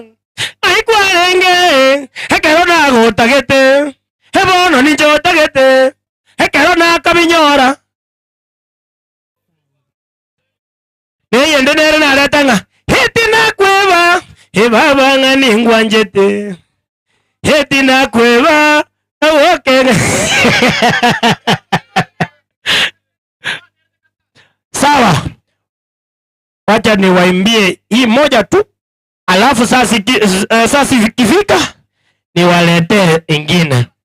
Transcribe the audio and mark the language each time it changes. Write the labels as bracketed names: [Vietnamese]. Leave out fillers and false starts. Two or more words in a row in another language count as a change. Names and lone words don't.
[Gusii] Aikwarenge. Hekero na gotagete. Hebono ni jotagete. Hekero na kabinyora. Eyende nena aratanga. Heti na kweba. Hebaba ngani ngwanjete. Heti na kweba. [Swahili] Okay. Sawa. Wacha niwaimbie hii moja tu. Alafu sasa ikifika niwaletee ingine.